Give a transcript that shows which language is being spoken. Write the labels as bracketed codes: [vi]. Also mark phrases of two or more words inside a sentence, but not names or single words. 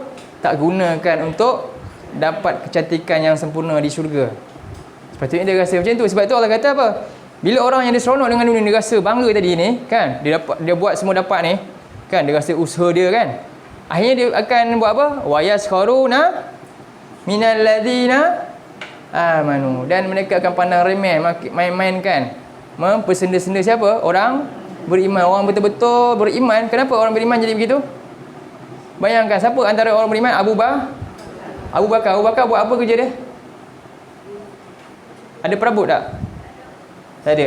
[ms] Tak gunakan untuk dapat kecantikan yang sempurna di syurga. Sepatutnya dia rasa macam tu. Sebab tu Allah kata apa? Bila orang yang dia seronok dengan dunia, dia rasa bangga tadi ni, kan? Dia buat semua dapat ni, kan? Dia rasa usaha dia, kan? Akhirnya dia akan buat apa? [ar] ويسخرون من الذين آمنوا. [ms] Dan mereka akan pandang remeh, main-mainkan, mempersenda-senda siapa? Orang beriman. Orang betul-betul beriman. Kenapa orang beriman jadi begitu? Bayangkan, siapa antara orang beriman? Abu Bakar. Abu Bakar buat apa kerja dia? Ada perabot tak? Tak ada.